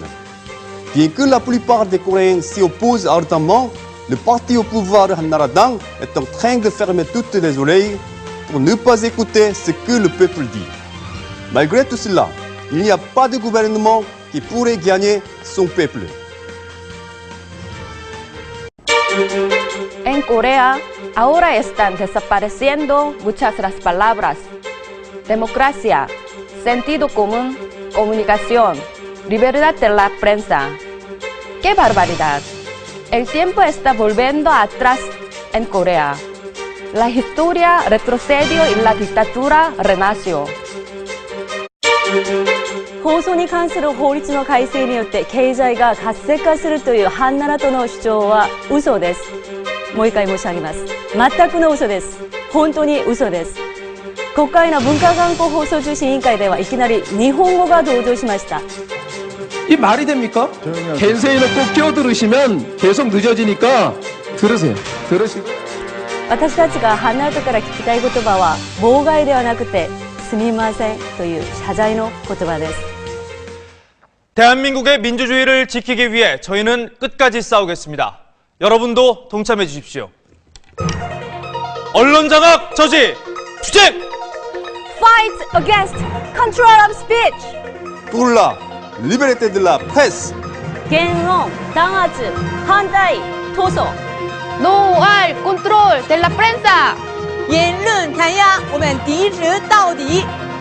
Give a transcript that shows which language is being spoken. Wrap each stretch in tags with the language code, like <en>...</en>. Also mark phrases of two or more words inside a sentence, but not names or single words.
<fr>Bien que la plupart des Coréens s'y opposent ardemment, le parti au pouvoir Hannaradang est en train de fermer toutes les oreilles pour ne pas écouter ce que le peuple dit. Malgré tout cela, il n'y a pas de gouvernement qui pourrait gagner son peuple.</fr> <es>En Corea, ahora están desapareciendo muchas las palabras. Democracia, sentido común, comunicación, libertad de la prensa. ¡Qué barbaridad! El tiempo está volviendo atrás en Corea. La historia retrocedió y la dictadura renació.</es> <ja>放送に関する法律の改正によって経済が活性化するというハンナラとの主張は嘘です。もう一回申し上げます。全くの嘘です。本当に嘘です。国会の文化観光放送中心委員会ではいきなり日本語が登場しました。</ja> <ko>이 말이 됩니까? 겐세이 놓고 끼어들으시면 계속 늦어지니까 들으세요. 들으시고.</ko> <ja>私たちがハンナラとから聞きたい言葉は妨害ではなくてすみませんという謝罪の言葉です。</ja> <ko>대한민국의 민주주의를 지키기 위해 저희는 끝까지 싸우겠습니다. 여러분도 동참해 주십시오. 언론 장악 저지 투쟁!</ko> <en>Fight against control of speech.</en> <fr>Pour la liberté de la presse.</fr> <ja>言論弾圧反対闘争</ja> <es>No al control de la prensa.</es> <zh>言论弹压，我们抵制到底。</zh>